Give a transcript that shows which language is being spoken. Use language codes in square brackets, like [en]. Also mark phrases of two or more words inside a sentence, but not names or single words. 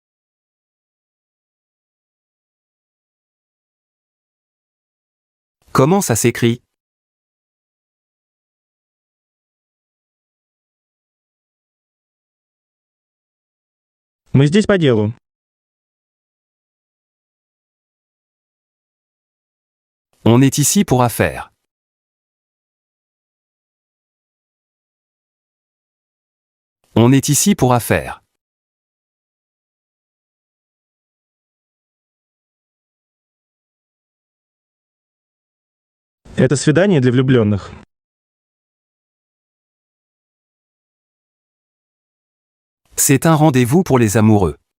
[fr] Comment ça s'écrit? [ru] Мы здесь по делу. [fr] On est ici pour affaires. On est ici pour affaires. [ru] Это свидание для влюбленных. [fr] C'est un rendez-vous pour les amoureux.